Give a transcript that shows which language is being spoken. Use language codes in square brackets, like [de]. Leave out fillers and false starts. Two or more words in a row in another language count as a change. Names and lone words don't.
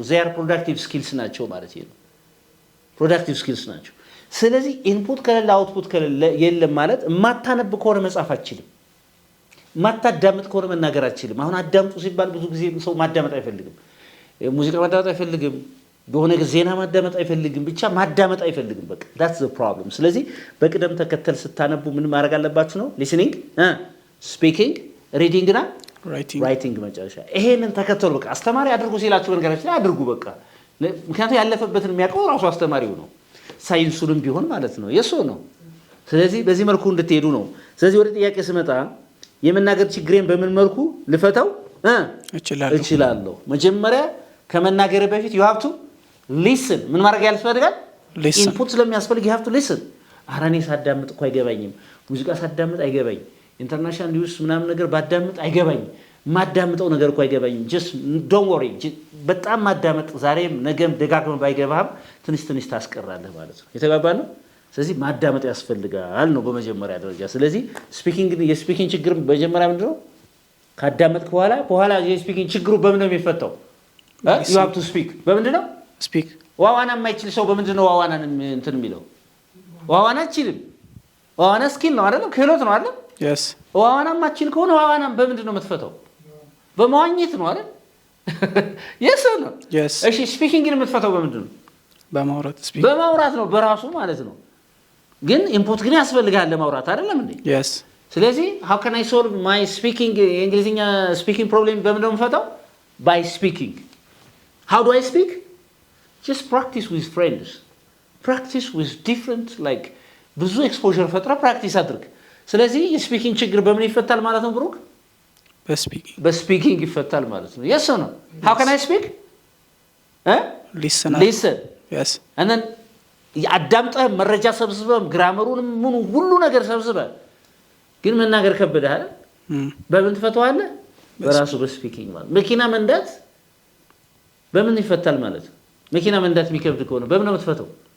[en] they're productive skills [am] ናቸው ማለት ነው። [en] productive skills [am] ናቸው። ስለዚህ ኢንፑት ከሌለ አውትፑት ከሌለ የለም ማለት የማታነብ ከሆነ መጻፍ አትችልም። የማታዳምጥ ከሆነ መናገር አትችልም። አሁን አዳምጡ ሲባል ብዙ ጊዜ ሰው ማዳመጥ አይፈልግም። ሙዚቃ ማዳመጥ አይፈልግም። በሆነ ዜና ማዳመጥ አይፈልግም። ብቻ ማዳመጥ አይፈልግም። በቃ [en] that's the problem። [am] ስለዚህ በቅደም ተከተል ስታነቡ ምን ማድረግ አለባችሁ ነው? [en] listening, speaking, reading [am] እና ራይቲንግ መጨረሻ። ይሄንን ተከተሉ። በቃ አስተማሪ አድርጉ ሲላችሁ በነገራችን ላይ አድርጉ በቃ። ምክንያቱም ያለፈበትን የሚያውቀው ራሱ አስተማሪው ነው። ሳይንሱንም ቢሆን ማለት ነው የሱ ነው። ስለዚህ በዚህ መልኩ እንድትሄዱ ነው። ስለዚህ ወደ ጥያቄ ስመጣ የመናገር ችግሬን በምን መልኩ ልፈታው እችላለሁ? መጀመሪያ ከመናገር በፊት [en] you have to listen። [am] ምን ማድረግ ያስፈልጋል? ኢንፑት ስለሚያስፈልግ [en] you have to listen። [am] ኧረ እኔ ሳዳምጥ እኮ አይገባኝም፣ ሙዚቃ ሳዳምጥ አይገባኝም፣ [en] international news [am] ምናምን ነገር ባዳምጥ አይገባኝም፣ ማዳምጠው ነገር እኮ አይገባኝም። [en] just don't worry። [am] በጣም ማዳመጥ ዛሬም ነገም ደጋግመህ ባይገባህም ትንሽ ታስቀራለህ ማለት ነው። የተጋባን ነው። ስለዚህ ማዳመጥ ያስፈልጋል ነው በመጀመሪያ ደረጃ። ስለዚህ የስፒኪንግ ችግር መጀመሪያ ምንድነው? ካዳመጥክ በኋላ የስፒኪንግ ችግሩ በምን ነው የሚፈታው? [en] you have to speak። [am] በምንድነው? ስፒክ። ዋዋና የማይችል ሰው በምንድነው ዋዋናን እንትን የሚለው? ዋዋና አይችልም። ዋዋና ስኪል ነው አይደል? ክህሎት ነው አይደል? ዋዋና ማችል ከሆነ ዋዋናን በምንድነው የምትፈታው? በመዋኘት ነው አይደል? yes ነው። እሺ ስፒኪንግን የምትፈታው በምንድነው? በማውራት ነው በራሱ ማለት ነው። ግን ኢንፑት ግን ያስፈልጋል ለማውራት አይደለም እንዴ? [en] ስለዚህ how can I solve my speaking [am] የእንግሊዝኛ ስፒኪንግ ፕሮብሌም በምንድነው የምፈታው? [en] by speaking። how do I speak? just practice with friends, practice with different like [am] ብዙ ኤክስፖዠር ፈጥራ ፕራክቲስ አድርግ። ስለዚህ የስፒኪንግ ችግር በምን ይፈታል ማለት ነው ብሩክ? በስፒኪንግ ይፈታል ማለት ነው። [en] yes or no? how can I speak? listen and then [am] አዳምጠህ መረጃ ሰብስበህ ግራመሩንም ምኑ ሁሉ ነገር ሰብስበህ ግን መናገር ከበደህ አይደል? በምን ትፈታዋለህ? በራሱ በስፒኪንግ ማለት። መኪና መንዳት በምን ይፈታል ማለት ነው? መኪና መንዳት የሚከብድ ከሆነ በምን ነው የምትፈታው?